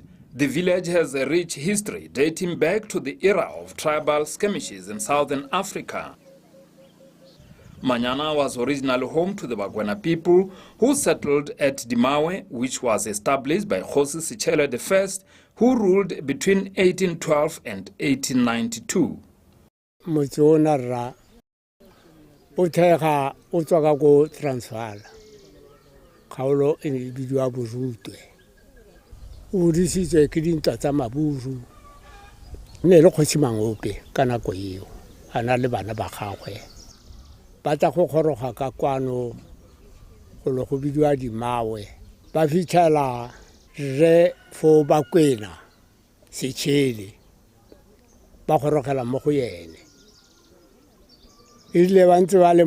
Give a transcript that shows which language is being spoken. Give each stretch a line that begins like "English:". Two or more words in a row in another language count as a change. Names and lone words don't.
English: The village has a rich history dating back to the era of tribal skirmishes in southern Africa. Manyana was originally home to the Bagwana people who settled at Dimawe, which was established by Kgosi Sitshele I, who ruled between 1812 and 1892.
Tswana: Motse ra o thega o tswa ka go Transvaal kgaolo e ne bidiwa Borutwe o disitswe ke dintwa tsa Maburu ne le Kgosi Mangope ka nako eo ana le bana ba gagwe ba tla go goroga ka kwano go le go bidiwa Dimawe ba fitlhela re fo Bakwena Sitshele ba gorogela mo go yene ile ba ntse ba le